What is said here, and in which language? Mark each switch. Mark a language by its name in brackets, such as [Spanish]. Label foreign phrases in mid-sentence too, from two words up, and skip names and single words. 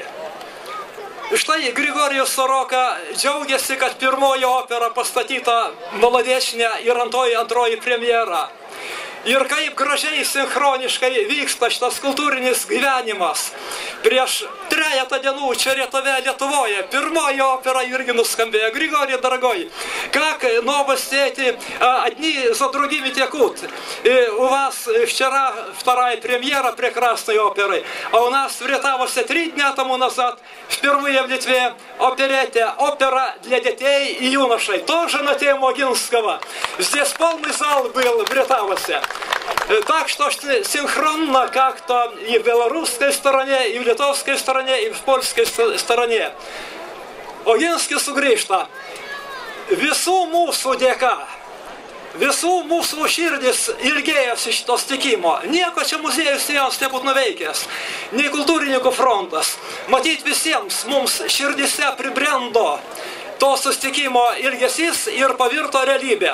[Lithuanian] Štai Grigorijus Soroka džiaugiasi, kad pirmoji opera pastatyta Molodečne ir antroji premjera. Ir kaip gražiai sinchroniškai vyksta šitas kultūrinis gyvenimas. Prieš 3 dienų čia Rietave, Lietuvoje, pirmoji opera irgi nuskambėjo. [Russian] Grigorий, дорогой, как новости эти, одни за другими текут. У вас вчера вторая премьера прекрасной оперы, а у нас в Ретавосе 3 дня тому назад впервые в Литве опера для детей и юношей, тоже на тему Огинского. Здесь полный зал был в Ретавосе. Так что синхронно как-то и в белорусской стороне, и в литовской стороне, и в польской стороне. [Lithuanian] Oginskis sugrįžta. Visų mūsų dėka, visų mūsų širdis ilgėjosi šito sutikimo. Nieko čia muziejus jiems nebūt nuveikęs, nei kultūrininkų frontas. Matyt visiems mums širdise pribrendo to susitikimo ilgesys ir pavirto realybė.